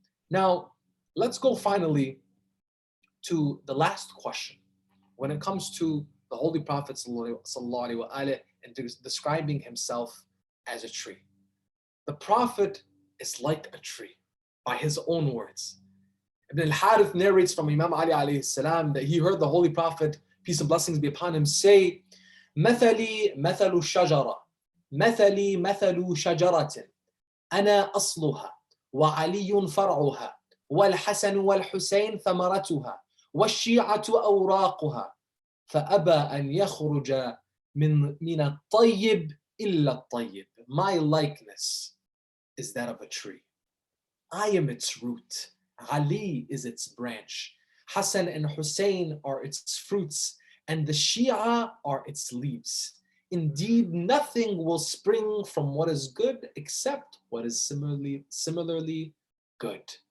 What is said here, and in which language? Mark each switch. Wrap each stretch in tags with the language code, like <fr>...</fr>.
<en>Now, let's go finally to the last question when it comes to the Holy Prophet sallallahu alaihi wasallam and describing himself as a tree. The Prophet is like a tree, by his own words. Ibn al-Harith narrates from Imam Ali alayhi salam that he heard the Holy Prophet, peace and blessings be upon him, say,</en> <ar>مثلي مثل الشجرة مثلي مثل شجرة أنا أصلها وعلي فرعها والحسن والحسين ثمرتها والشيعة أوراقها فأبى أن يخرج من الطيب إلا الطيب.</ar> <en>My likeness is that of a tree. I am its root. Ali is its branch. Hassan and Hussein are its fruits, and the Shia are its leaves. Indeed, nothing will spring from what is good except what is similarly good.</en>